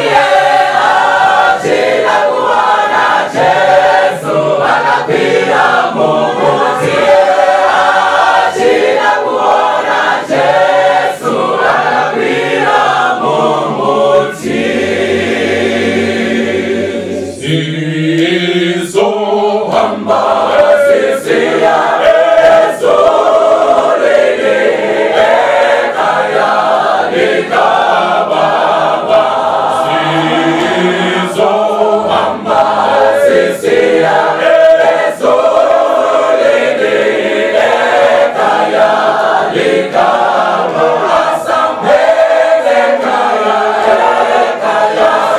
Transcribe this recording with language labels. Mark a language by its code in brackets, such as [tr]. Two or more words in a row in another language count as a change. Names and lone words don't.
[sn] achida kuona Jesu anakwira mumuti achida kuona Jesu anakwira mumuti [nd] Sizo hamba sisiya Yesu lili ekaya likababa Sizo hamba sisiya Yesu lili ekaya likababa asamele kaya ekaya